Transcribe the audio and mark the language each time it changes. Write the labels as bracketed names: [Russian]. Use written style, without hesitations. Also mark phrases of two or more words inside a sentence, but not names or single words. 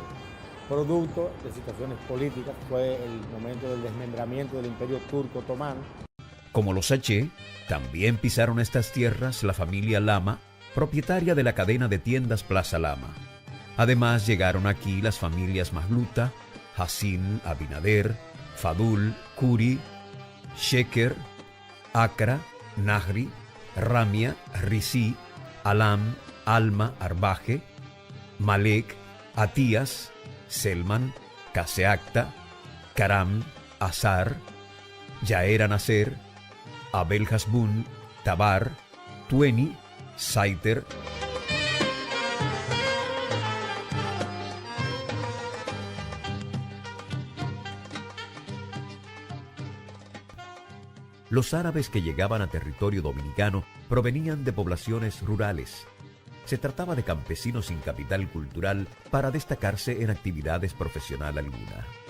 [Spanish] Producto de situaciones políticas, fue el momento del desmembramiento del Imperio Turco Otomano. Como los H, también pisaron estas tierras la familia Lama, propietaria de la cadena de tiendas Plaza Lama. Además llegaron aquí las familias Mahluta, Hassin, Abinader, Fadul, Kuri, Sheker, Akra, Nahri, Ramia, Risi, Alam, Alma, Arbaje, Malek, Atías, Selman, Caseacta, Karam, Azar, Yaera Nasser, Abel Hasbun, Tabar, Tueni, Saiter. Los árabes que llegaban a territorio dominicano provenían de poblaciones rurales. Se trataba de campesinos sin capital cultural para destacarse en actividades profesional alguna.